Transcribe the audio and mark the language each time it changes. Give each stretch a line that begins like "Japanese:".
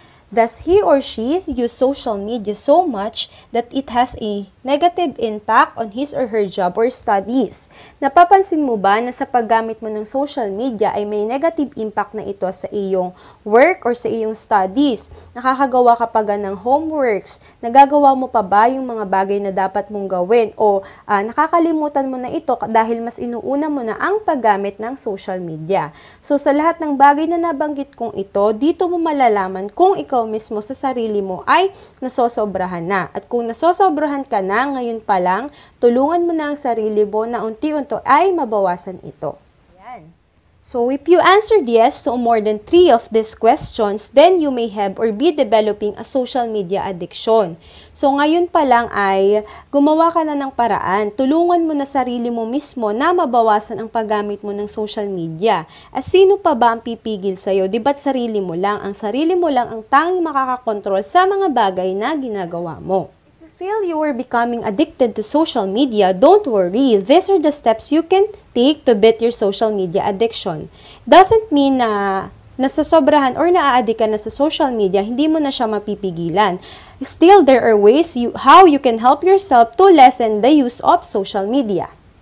English: Does he or she use social media so much that it has a negative impact on his or her job or studies?
Filipino: Napapansin mo ba na sa paggamit mo ng social media ay may negative impact na ito sa iyong work or sa iyong studies? Nakakagawa ka pa ng homeworks? Nagagawa mo pa ba yung mga bagay na dapat mong gawin? O nakakalimutan mo na ito dahil mas inuuna mo na ang paggamit ng social media? So sa lahat ng bagay na nabanggit kong ito, dito mo malalaman kung ikaw mismo sa sarili mo ay nasosobrahan na. At kung nasosobrahan ka na ngayon pa lang, tulungan mo na ang sarili mo na unti-unti ay mabawasan ito. Yan.
English: So if you answered yes to more than 3 of these questions, then you may have or be developing a social media addiction.
Filipino: So ngayon pa lang ay gumawa ka na ng paraan. Tulungan mo na sarili mo mismo na mabawasan ang paggamit mo ng social media. At sino pa ba ang pipigil sa'yo? Di ba't sarili mo lang? Ang sarili mo lang ang tanging makakakontrol sa mga bagay na ginagawa mo.
English: Feel you are becoming addicted to social media, don't worry. These are the steps you can take to beat your social media addiction. Doesn't mean
Filipino: na nasasobrahan or naa-addict ka na sa social media, hindi mo na siya mapipigilan.
English: Still, there are ways how you can help yourself to lessen the use of social media.